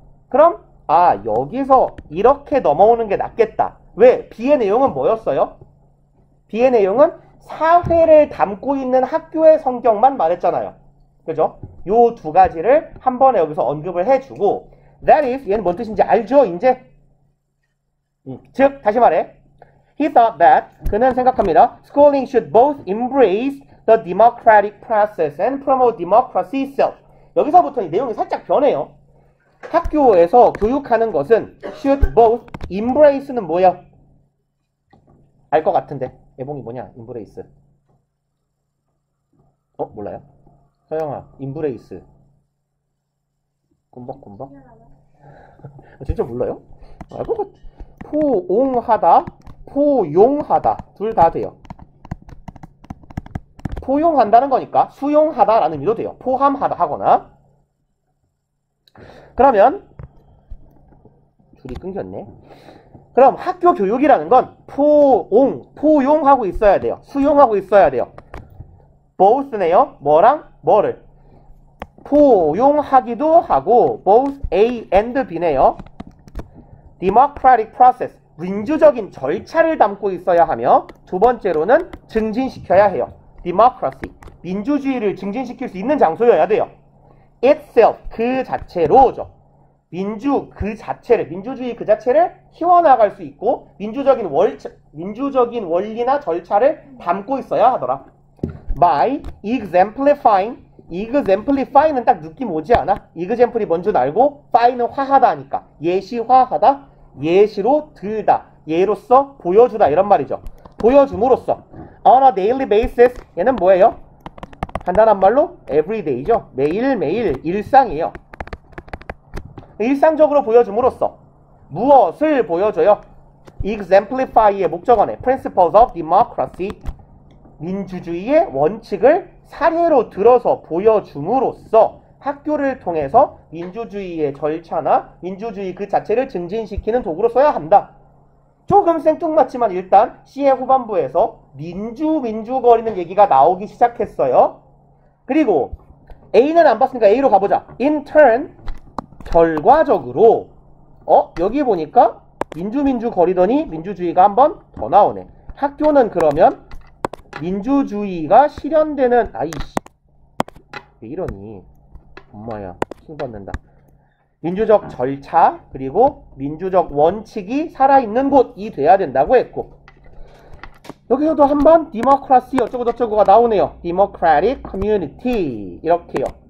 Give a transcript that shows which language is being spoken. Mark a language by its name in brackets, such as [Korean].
[Korean] 그럼 여기서 이렇게 넘어오는 게 낫겠다. 왜? B의 내용은 뭐였어요? B의 내용은 사회를 담고 있는 학교의 성격만 말했잖아요. 그죠? 요 두 가지를 한 번에 여기서 언급을 해주고, [English] that is, [Korean] 얘는 뭔 뜻인지 알죠? 이제? 즉, 다시 말해. [English] He thought that, [Korean] 그는 생각합니다. [English] Schooling should both embrace the democratic process and promote democracy itself. [Korean] 여기서부터 이 내용이 살짝 변해요. 학교에서 교육하는 것은 [English] should both embrace [Korean] 는 뭐야? 알 것 같은데. 예봉이 뭐냐? embrace. 몰라요? 서영아, embrace. 꿈벅꿈벅. 진짜 몰라요? 알 것 같아. 포옹하다, 포용하다. 둘 다 돼요. 포용한다는 거니까 수용하다라는 의미도 돼요. 포함하다 하거나. 그러면 줄이 끊겼네. 그럼 학교 교육이라는 건 포용하고 있어야 돼요. 수용하고 있어야 돼요. both네요. 뭐랑 뭐를. 포용하기도 하고 [English] both A and B [Korean] 네요. [English] democratic process, [Korean] 민주적인 절차를 담고 있어야 하며, 두 번째로는 증진시켜야 해요. democracy, 민주주의를 증진시킬 수 있는 장소여야 돼요. itself, 그 자체로죠. 민주주의 그 자체를 키워나갈 수 있고 민주적인 원리나 절차를 담고 있어야 하더라. [English] by exemplifying [Korean] 는 딱 느낌 오지 않아? example이 뭔 줄 알고 fi는 화하다 하니까 예시화하다, 예시로 들다, 예로서 보여주다 이런 말이죠. 보여줌으로써 [English] on a daily basis, [Korean] 얘는 뭐예요? 간단한 말로 everyday죠. 매일매일 일상이에요. 일상적으로 보여줌으로써 무엇을 보여줘요? exemplify의 목적어네 [English] principles of democracy, [Korean] 민주주의의 원칙을 사례로 들어서 보여줌으로써 학교를 통해서 민주주의의 절차나 민주주의 그 자체를 증진시키는 도구로 써야 한다. 조금 생뚱맞지만 일단 C의 후반부에서 민주거리는 얘기가 나오기 시작했어요. 그리고 A는 안 봤으니까 A로 가보자. [English] in turn, [Korean] 결과적으로 여기 보니까 민주거리더니 민주주의가 한 번 더 나오네. 학교는 그러면 민주주의가 실현되는, 왜 이러니 엄마야 킹받는다. 민주적 절차 그리고 민주적 원칙이 살아있는 곳이 돼야 된다고 했고, 여기서도 한번 democracy 어쩌고저쩌고가 나오네요. [English] democratic community [Korean] 이렇게요.